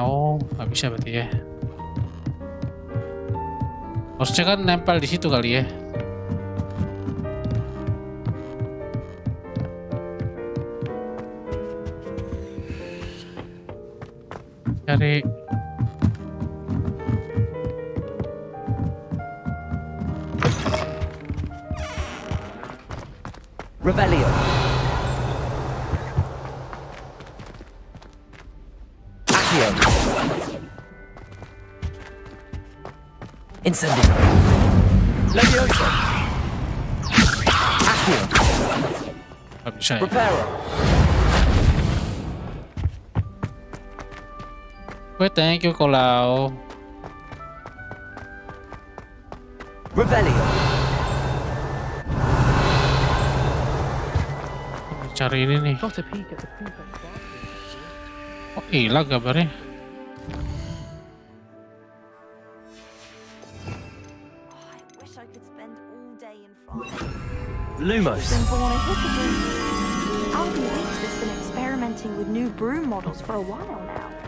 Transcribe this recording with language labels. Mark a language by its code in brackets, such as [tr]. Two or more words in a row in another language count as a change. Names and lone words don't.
[id] Oh, nggak bisa berarti ya. Harusnya kan nempel di situ kali ya. Cari Revelio. Accio. Incendio. Levioso. Accio. nggak bisa ya. Reparo. [en] Thank you Kolau. [id] Revelio. Cari ini nih. Oh, hilang gambarnya. Lumos. [en] Albie Weeks has been experimenting with new broom models for a while now.